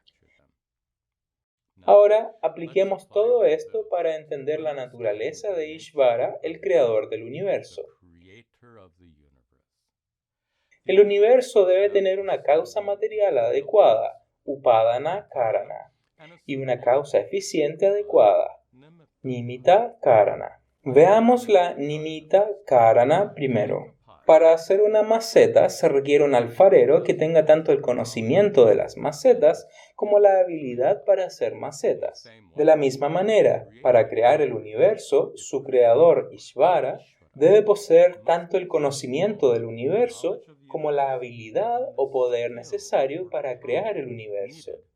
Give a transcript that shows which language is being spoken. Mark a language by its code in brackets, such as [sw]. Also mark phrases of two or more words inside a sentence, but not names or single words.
[es] Ahora apliquemos todo esto para entender la naturaleza de Ishvara, el creador del universo. El universo debe tener una causa material adecuada, [sa] upadana karana, [es] y una causa eficiente adecuada, [sa] nimitta karana. [es] Veamos la [sa] nimitta karana [es] primero. Para hacer una maceta se requiere un alfarero que tenga tanto el conocimiento de las macetas como la habilidad para hacer macetas. De la misma manera, para crear el universo, su creador Ishvara debe poseer tanto el conocimiento del universo como la habilidad o poder necesario para crear el universo.